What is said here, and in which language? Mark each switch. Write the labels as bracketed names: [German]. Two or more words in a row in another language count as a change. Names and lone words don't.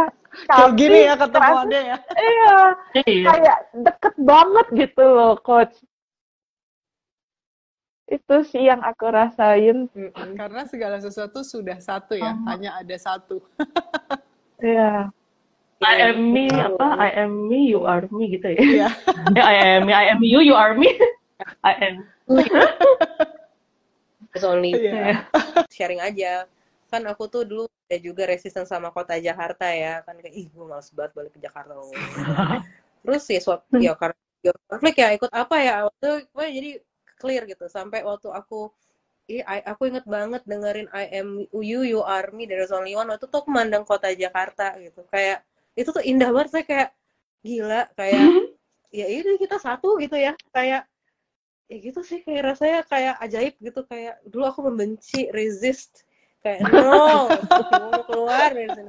[Indonesian] Kayak Tapi gini ya ketemu kerasa, ada ya. iya, Iya. kayak deket banget gitu loh, Coach. Itu sih yang aku rasain. Karena segala sesuatu sudah satu ya, hanya ada satu. Iya. [English] I am me, I am me, you are me [Indonesian] gitu ya. Iya. [English] I am you, you are me. I am. It's only [Indonesian] Iya. sharing aja. Kan aku tuh dulu ada juga resisten sama kota Jakarta ya. Kan kayak, ih gue males banget balik ke Jakarta. Terus ya karena konflik ya ikut apa ya. Waktu gue jadi clear gitu. Sampai waktu aku inget banget dengerin [English] I am you, you are me, there is only one. [Indonesian] Waktu tuh aku mandang kota Jakarta gitu. Kayak, itu tuh indah banget. Saya kayak, gila. Kayak, ya ini kita satu gitu ya. Kayak, ya gitu sih. Kayak rasanya kayak ajaib gitu. Kayak, dulu aku membenci, resist. Kayak, no, mau keluar dari sini.